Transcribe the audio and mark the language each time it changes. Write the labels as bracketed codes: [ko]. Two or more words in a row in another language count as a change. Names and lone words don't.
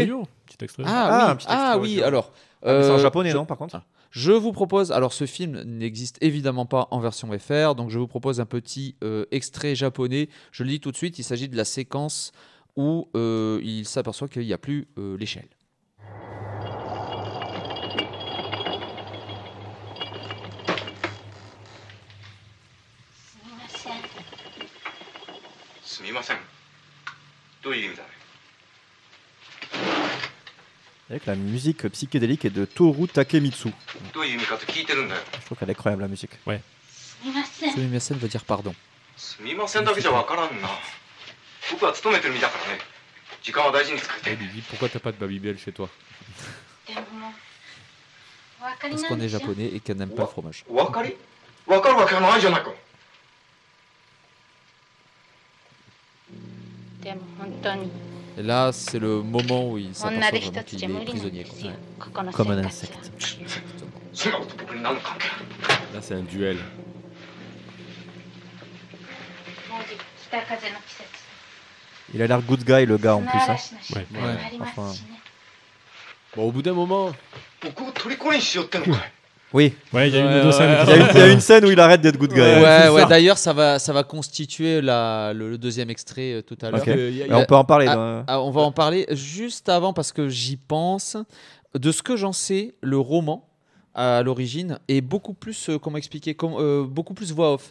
[fr] audio. Petit extrait. un Ah petit extrait oui, audio. alors. C'est en japonais, je- non, par contre? Je vous propose, alors ce film n'existe évidemment pas en version FR, donc je vous propose un petit extrait japonais. Je le dis tout de suite, il s'agit de la séquence où il s'aperçoit qu'il n'y a plus l'échelle. [ja] すみません。どういう意味だね。 [fr] Avec la musique psychédélique et de Toru Takemitsu. [ja] どういう意味かって聞いてるんだよ。 [fr] Je trouve qu'elle est incroyable, la musique. Sumimasen veut dire pardon. [ja] すみませんだけじゃわからんな。僕は勤めてる身だからね。時間は大事に使って。 [fr] Elle lui dit pourquoi t'as pas de Babybel chez toi. Parce qu'on est japonais et qu'elle n'aime pas le fromage. [ja] お分かり？分かるわけがないじゃないか。でも本当に [fr] Et là, c'est le moment où il [ja] 女 [fr] s'aperçoit [ja] 手一 [fr] vraiment [ja] つ [fr] qu'il [ja] じゃ無 [fr] est [ja] 理なん [fr] prisonnier. [ja] ですよ [fr] quoi. [ja] ここの [fr] Comme un [ja] 生活は [fr] insecte. [ja] そんなこと僕に何の関係ある？ [fr] Là, c'est un duel. [ja] もうじき北風の季節 [fr] Il a l'air [en] good guy, [fr] le gars, en plus. [ja] 砂 [fr] Hein. [ja] 嵐の湿気もありますしね [fr] Bon, au bout d'un moment, [ja] 僕を虜にしようってのかい。 [fr] Oui. Ouais, il y a une ou deux scènes. Il y a une scène où il arrête d'être [en] good guy. [fr] Ouais, d'ailleurs, ça va constituer le deuxième extrait tout à l'heure. Ok. Mais on peut en parler. On va en parler juste avant parce que j'y pense. De ce que j'en sais, le roman à l'origine est beaucoup plus, comment expliquer, beaucoup plus voix off.